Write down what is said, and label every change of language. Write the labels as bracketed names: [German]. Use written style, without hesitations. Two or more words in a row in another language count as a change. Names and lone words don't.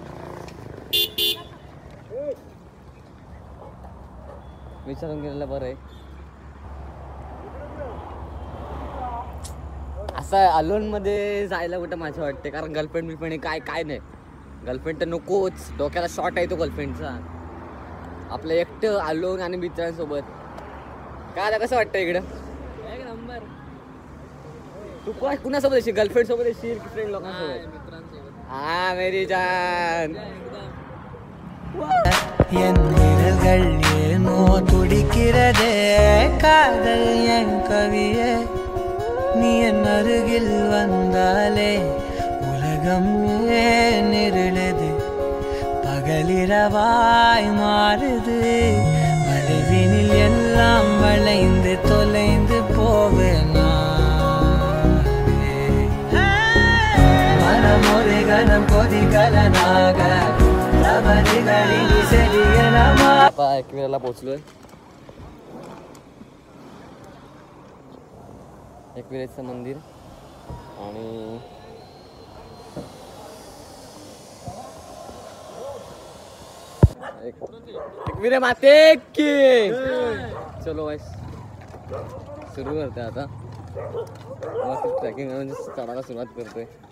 [Marathi] विचारून गेलेलं बरं आहे असं अलोनमध्ये जायला कुठं माझं वाटते कारण गर्लफ्रेंड बिलफ्रेंड काय काय नाही गर्लफ्रेंड तर नकोच डोक्याला शॉर्ट आहे तो गर्लफ्रेंडचा आपलं एकटं अलोन आणि मित्रांसोबत काय आता कसं वाटतं इकडं एक नंबर तू काय कुणासोबत येशील गर्लफ्रेंड सोबत येशील की फ्रेंड लोकांसोबत मित्रांसोबत [Hindi] हा मेरी जान [Tamil] என் விரல்கள் ஏனோ துடிக்கிறதே காதல் என் கவியே நீ என் அருகில் வந்தாலே உலகம் ஏன் இருளுது பகலிரவாய் மாறுது வளைவினில் எல்லாம் வளைந்து தொலைந்து போவேனா மனம் ஒரு கணம் கொதிகலனாக [Marathi] आता एकविराला पोहोचलोय एकविरेचं मंदिर आणि एकविरे माते की चलो वाईस सुरू करते आता ट्रॅकिंग म्हणजे चढायला सुरुवात करतोय